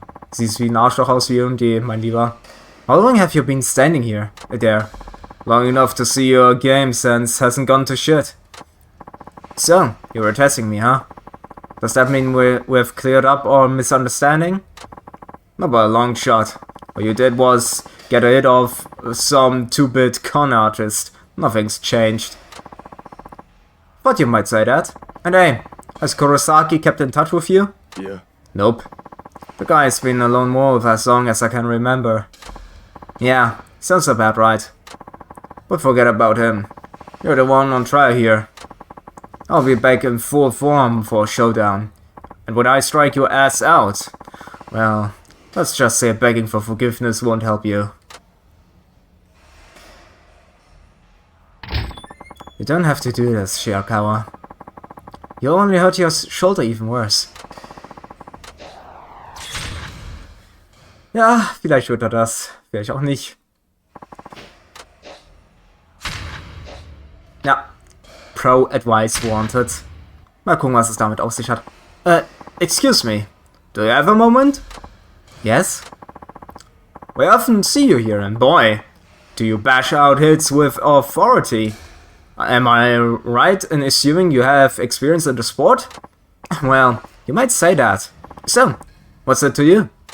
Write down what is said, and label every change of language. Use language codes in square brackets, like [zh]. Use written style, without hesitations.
[de] Siehst wie ein Arschloch aus wie und mein Lieber. [en] How long have you been standing here? There. Long enough to see your game sense hasn't gone to shit. So, you were testing me, huh? Does that mean we've cleared up our misunderstanding? Not by a long shot. What you did was get rid of some 2-bit con artist. Nothing's changed. Thought you might say that. And hey, has Kurosaki kept in touch with you? Yeah. Nope. The guy's been a lone wolf as long as I can remember. Yeah, sounds about right. But forget about him. You're the one on trial here. I'll be back in full form for a showdown. And when I strike your ass out, well, let's just say begging for forgiveness won't help you. You don't have to do this, Shirakawa. You'll only hurt your shoulder even worse. [de] Ja, vielleicht wird er das. Vielleicht auch nicht. Ja. [en] Pro Advice wanted. [de] Mal gucken, was es damit auf sich hat. [en] Excuse me. Do you have a moment? Yes? We often see you here, and boy, do you bash out hits with authority. Am I right in assuming you have experience in the sport? Well, you might say that. So, what's it to you?